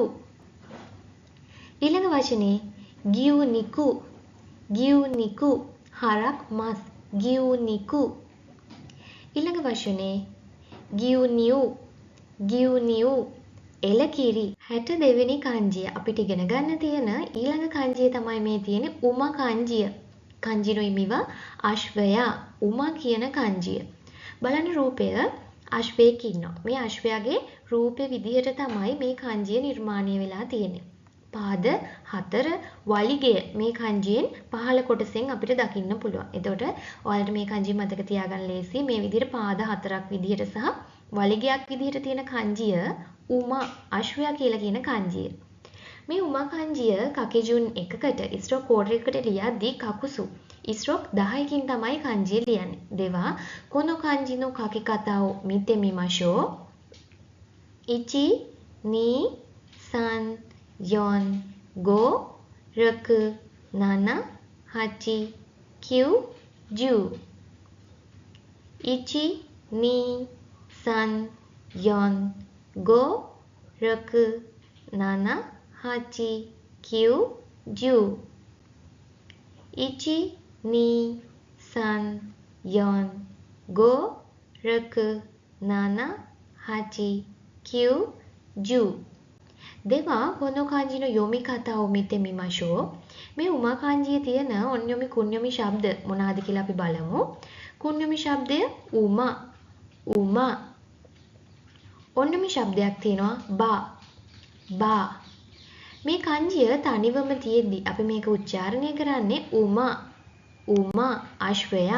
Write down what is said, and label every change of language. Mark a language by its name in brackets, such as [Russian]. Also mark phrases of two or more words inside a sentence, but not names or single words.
[Sinhala] ඊළඟ වචනේ ගියු නිකු ගියු නිකු හරක් මස් ගියු නිකු. ඊළඟ වචනේ ගියු නියු ගියු නියු එලකිරි. 62 වෙනි kanjiය අපිට ඉගෙන ගන්න තියෙන ඊළඟ kanjiය තමයි මේ තියෙන්නේ උමා kanjiය. [Japanese] 漢字の意味は [Sinhala] අශ්වයා උමා කියන kanjiය. බලන්න රූපය අශ්වයෙක් ඉන්නවා. මේ අශ්වයාගේ රූපේ විදිහට තමයි මේ kanjiය නිර්මාණය වෙලා තියෙන්නේ. පාද 4 වලිගය මේ kanjiයෙන් පහළ කොටසෙන් අපිට දකින්න පුළුවන්. එතකොට ඔයාලට මේ kanji මතක තියාගන්න ලේසි. මේ විදිහට පාද 4ක් විදිහට සහ වලිගයක් විදිහට තියෙන kanjiය උමා අශ්වයා කියලා කියන kanjiය. මේ උමා kanjiය කකිජුන් එකකට [English] stroke code [Sinhala] එකකට ලියද්දී කකුසු ස්ට්‍රෝක් 10කින් තමයි kanjiය ලියන්නේ. [Japanese] では この 漢字 の 書き方 を 見て みましょう 1 2 3 4 5 6 7 8 9 10 1 2 3 4 5 6 7 8 9 [Sinhala] 10 1 2 3 4 5 6 7 8 9 [Japanese] では この 漢字 の 読み方 を 見て みましょう [Sinhala] මේ උමා kanjiයේ තියෙන ඔන්යොමි කුන්යොමි ශබ්ද මොනවාද කියලා අපි බලමු. කුන්යොමි ශබ්දය උමා උමා. ඔන්යොමි ශබ්දයක් තියෙනවා බා බා. මේ kanjiය තනිවම තියෙද්දි අපි මේක උච්චාරණය කරන්නේ උමා උමා අශ්වයා.